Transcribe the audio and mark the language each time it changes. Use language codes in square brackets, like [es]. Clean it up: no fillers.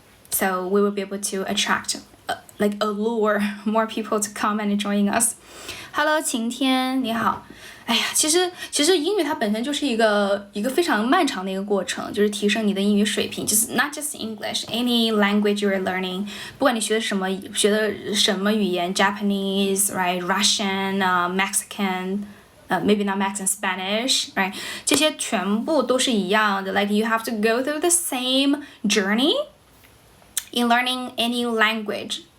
[en] So we will be able to attract allure more people to come and join us. Hello, [zh] 晴天，你好。哎呀，其实英语它本身就是一个非常漫长的一个过程，就是提升你的英语水平，就是 [en] not just English, any language you're learning. [zh] 不管你学的什么语言 ， [en] Japanese, right, Russian, Mexican. Maybe not Mexican, Spanish, right? [zh] 这些全部都是一样的。 [en] Like you have to go through the same journey in learning any language.